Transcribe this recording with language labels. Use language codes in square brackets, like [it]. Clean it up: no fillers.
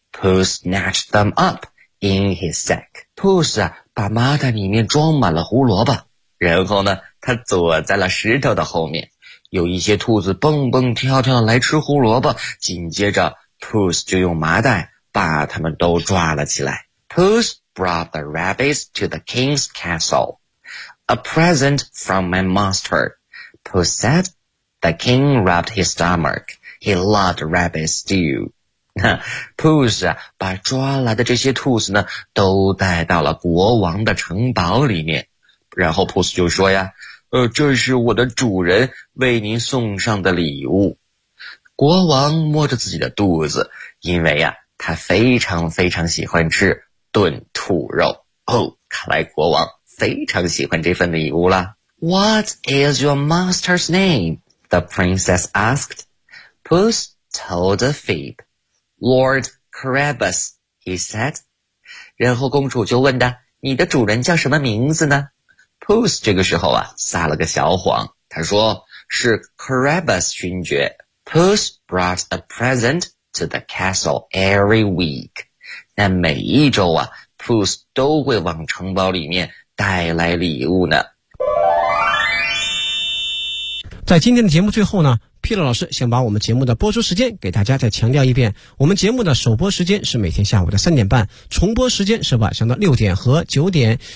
[en] Puss snatched them up in his sack. [zh] Puss 啊，把麻袋里面装满了胡萝卜，然后呢，他躲在了石头的后面。有一些兔子蹦蹦跳跳来吃胡萝卜，紧接着 Puss 就用麻袋把他们都抓了起来。 [en] Puss brought the rabbits to the king's castle. A present from my master, Puss said. The king rubbed his stomach. He loved rabbit stew. [zh] Puss 啊，把抓来的这些兔子呢，都带到了国王的城堡里面。然后 Puss 就说呀，这是我的主人为您送上的礼物。国王摸着自己的肚子，因为啊，他非常非常喜欢吃炖兔肉。哦，看来国王非常喜欢这份礼物了。 [en] What is your master's name? The princess asked. Puss told a fib. Lord Carabas, he said. [zh] 然后公主就问他，你的主人叫什么名字呢？ Puss 这个时候啊，撒了个小谎，他说是 Carabas 勋爵。 [en] Puss brought a present to the castle every week. [zh] 那每一周啊， Puss 都会往城堡里面带来礼物呢。在今天的节目最后呢，皮勒老师想把我们节目的播出时间给大家再强调一遍。我们节目的首播时间是每天下午的3:30，重播时间是晚上的6点和9点。